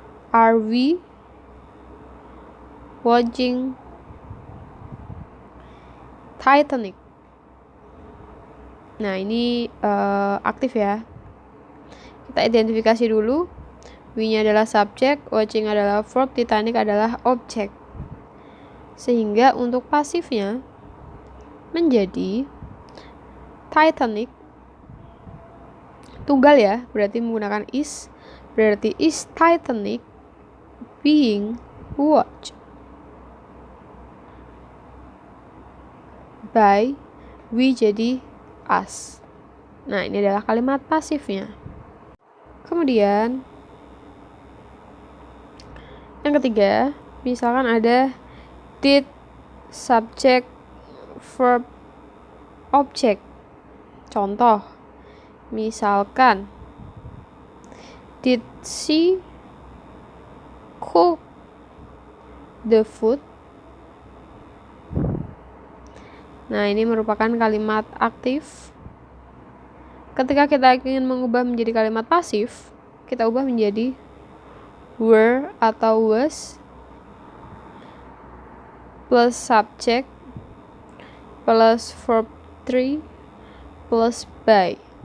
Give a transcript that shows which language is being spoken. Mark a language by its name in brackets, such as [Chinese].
[English] Are we watching Titanic? [Indonesian] Nah, ini aktif ya. Kita identifikasi dulu. We-nya adalah subjek, watching adalah verb, Titanic adalah objek. Sehingga untuk pasifnya menjadi Titanic. Tunggal ya, berarti menggunakan is. Berarti [English] is Titanic being watched by we [Indonesian] jadi [English] us. [Indonesian] Nah, ini adalah kalimat pasifnya. Kemudian yang ketiga, misalkan ada did, subject, verb, object. Contoh, misalkan [English] did she cook the food? [Indonesian] Nah, ini merupakan kalimat aktif. Ketika kita ingin mengubah menjadi kalimat pasif, kita ubah menjadi were atau was plus subject plus verb 3 plus by.